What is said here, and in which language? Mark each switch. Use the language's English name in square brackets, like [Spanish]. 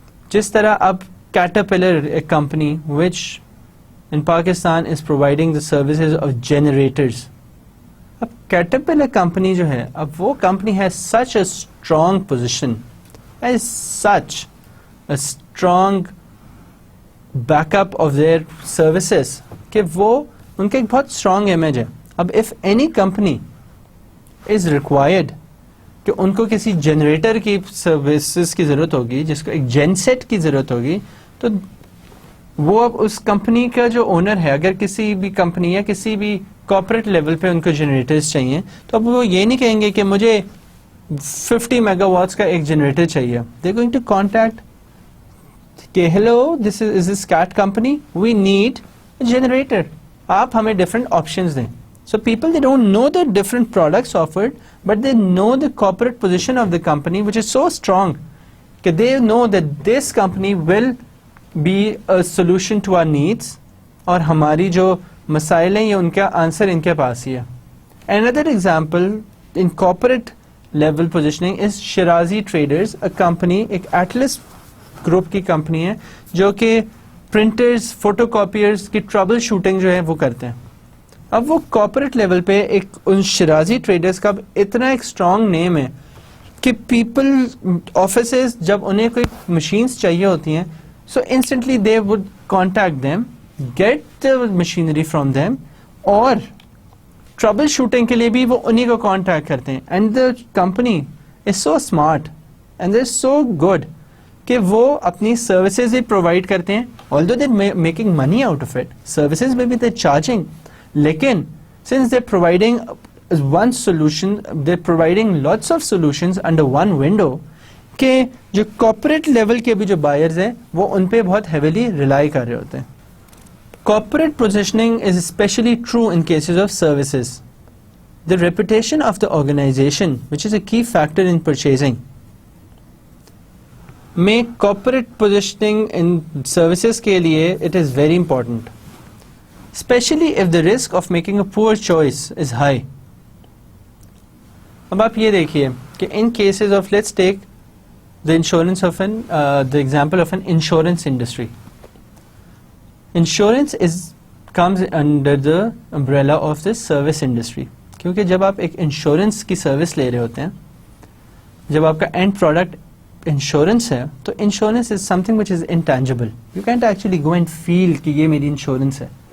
[English] جس طرح اب caterpillar a company which in Pakistan is providing the services of generators. اب کیٹرپلر کمپنی جو ہے, اب وہ company has such a strong position, as such a strong back up of their services [Urdu] کہ وہ ان کا ایک بہت اسٹرانگ امیج ہے. اب [English] if any company is required [Urdu] کہ ان کو کسی جنریٹر کی سروسز کی ضرورت ہوگی, جس کو ایک جین سیٹ کی ضرورت ہوگی, تو وہ اب اس کمپنی کا جو اونر ہے, اگر کسی بھی کمپنی یا کسی بھی کارپوریٹ لیول پہ ان کو جنریٹرز چاہیے, تو اب وہ یہ نہیں کہیں گے کہ مجھے 50 میگا واٹس کا ایک جنریٹر چاہیے. [English] they going to contact کہ hello this is cat company, we need a generator, [Urdu] آپ ہمیں ڈفرنٹ آپشنز دیں. [English] So people, they don't know the different products offered, but they know the corporate position of the company, which is so strong that they know that this company will be a solution to our needs, [Urdu] اور ہماری جو مسائل ہیں یہ ان کا answer in کے پاس ہی ہے. [English] Another example in corporate level positioning is Shirazi Traders, a company, [Urdu] ایک Atlas group کی کمپنی ہے جو کہ پرنٹرز, فوٹو کاپیئرز کی ٹربل شوٹنگ جو ہے وہ کرتے ہیں. اب وہ کارپوریٹ لیول پہ ایک ان شرازی ٹریڈرز کا اتنا ایک اسٹرانگ نیم ہے کہ پیپل آفیسز جب انہیں کوئی مشینز چاہیے ہوتی ہیں, [English] so instantly they would contact them, get the machinery from them, [Urdu] اور ٹربل شوٹنگ کے لیے بھی وہ انہیں کو کانٹیکٹ کرتے ہیں. [English] and the company is so smart and they is so good [Urdu] کہ وہ اپنی سروسز بھی پرووائڈ کرتے ہیں, [English] although they making money out of it, [Urdu] services میں بھی دے چارجنگ, لیکن [English] since they're providing one solution, they're providing lots of solutions under one window, [Urdu] کہ جو corporate level کے بھی جو buyers ہیں وہ ان پہ بہت heavily rely کر رہے ہوتے ہیں. [English] Corporate positioning is especially true in cases of services. The reputation of the organization, which is a key factor in purchasing, make corporate positioning in services کے لیے it is very important, especially if the risk of making a poor choice is high. [Urdu] اب آپ یہ دیکھیے کہ [English] in cases of, let's take the insurance of the example of an insurance industry. Insurance comes under the umbrella of this service industry, [Urdu] کیونکہ جب آپ ایک insurance کی سروس لے رہے ہوتے ہیں, جب آپ کا اینڈ پروڈکٹ انشورنس ہے, تو [English] Insurance is something which is intangible. You can't actually go and feel [Urdu] کہ یہ میری انشورنس ہے.